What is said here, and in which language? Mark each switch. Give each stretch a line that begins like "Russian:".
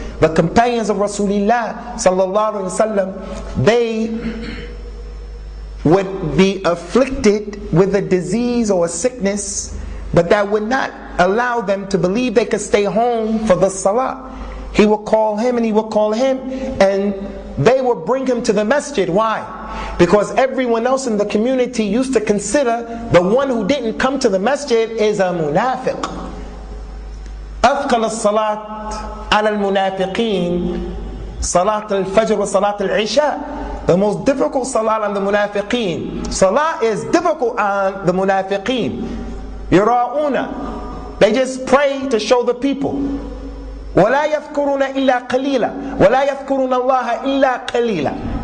English: The companions of Rasulullah sallallahu alaihi wasallam, they would be afflicted with a disease or a sickness, but that would not allow them to believe they could stay home for the salah. He would call him and he would call him, and they would bring him to the masjid. Why? Because everyone else in the community used to consider the one who didn't come to the masjid is a munafiq.
Arabic: أثقل الصلاة على المنافقين صلاة الفجر وصلاة العشاء.
English: The most difficult salah on the munafiqeen. Salah is difficult on the munafiqeen. Yura'una. They just pray to show the people.
Arabic: وَلَا يَذْكُرُونَ إِلَّا قَلِيلًا وَلَا يَذْكُرُونَ اللَّهَ إِلَّا قَلِيلًا.